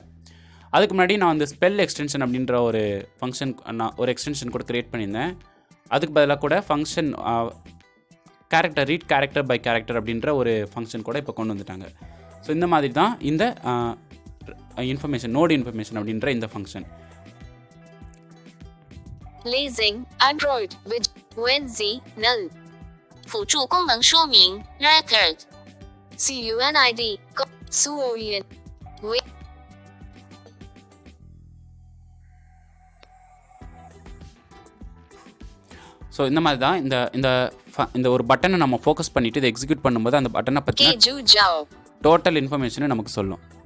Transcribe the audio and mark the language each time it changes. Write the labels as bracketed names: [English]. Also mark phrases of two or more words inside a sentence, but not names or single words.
[Tamil] அதுக்கு முன்னாடி நான் அந்த [English] spell extension [Tamil] அப்படின்ற ஒரு ஃபங்க்ஷன் ஒரு எக்ஸ்டென்ஷன் கூட க்ரியேட் பண்ணியிருந்தேன். அதுக்கு பதிலாக கூட ஃபங்க்ஷன் [English] read character by character [Tamil] அப்படின்ற ஒரு ஃபங்க்ஷன் கூட இப்போ கொண்டு வந்துட்டாங்க. ஸோ இந்த மாதிரி தான் இந்த [English] information node information [Tamil] அப்படின்ற இந்த ஃபங்க்ஷன். Leasing Android with WinZ null 辅助功能说明 record CUNID SUOIN ஸோ இந்த மாதிரி தான் இந்த ஒரு பட்டனை நம்ம ஃபோக்கஸ் பண்ணிவிட்டு இதை எக்ஸிக்யூட் பண்ணும்போது அந்த பட்டனை பற்றி டோட்டல் இன்ஃபர்மேஷனை நமக்கு சொல்லும்.